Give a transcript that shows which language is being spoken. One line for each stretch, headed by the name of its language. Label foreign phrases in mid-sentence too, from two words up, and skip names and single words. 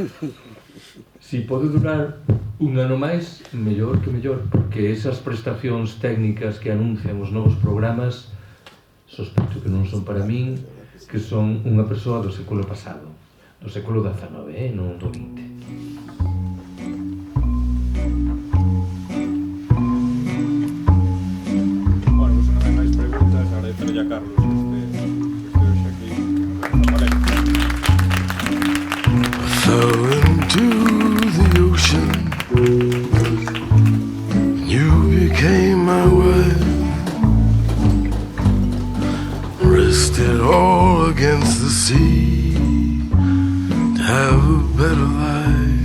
Galician: Si pode durar 1 ano máis, mellor que mellor, porque esas prestacións técnicas que anuncian os novos programas sospeito que non son para min, que son unha persoa do século pasado, do século XIX, non do XX. Bueno, se non hai máis preguntas, agradecerlle a Carlos que este hoxe aquí.
English: I fell into the ocean. You became my wife. Rested all against the sea to have a better life.